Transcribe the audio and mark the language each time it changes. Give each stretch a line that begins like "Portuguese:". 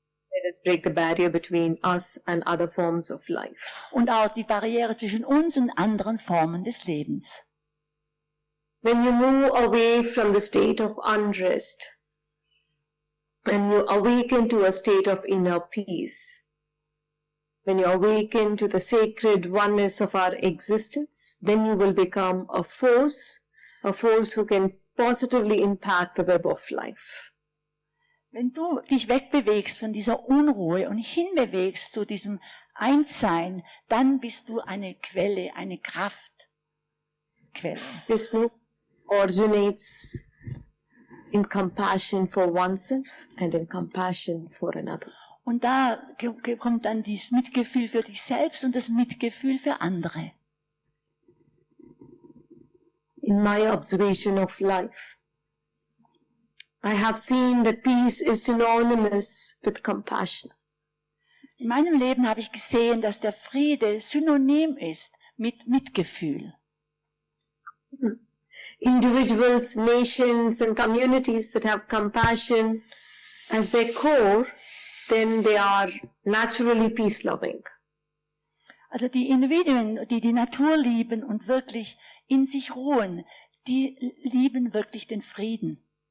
English: Let us break the barrier between us and other forms of life.
German: Und auch die Barriere zwischen uns und anderen Formen des Lebens.
English: When you move away from the state of unrest and you awaken to a state of inner peace, when you awaken to the sacred oneness of our existence, then you will become a force who can positively impact the web of life.
German: Wenn du dich wegbewegst von dieser Unruhe und hinbewegst zu diesem Einssein, dann bist du eine Quelle, eine Kraftquelle.
English: This move originates in compassion for oneself and in compassion for another.
German: Und da kommt dann dieses Mitgefühl für dich selbst und das Mitgefühl für andere.
English: In my observation of life, I have seen that peace is synonymous with compassion.
German: In meinem Leben habe ich gesehen, dass der Friede synonym ist mit Mitgefühl.
English: Individuals, nations and communities that have compassion as their core, then they are naturally peace-loving.
German: Also die Individuen, die die Natur lieben und wirklich in sich ruhen, die lieben wirklich den Frieden.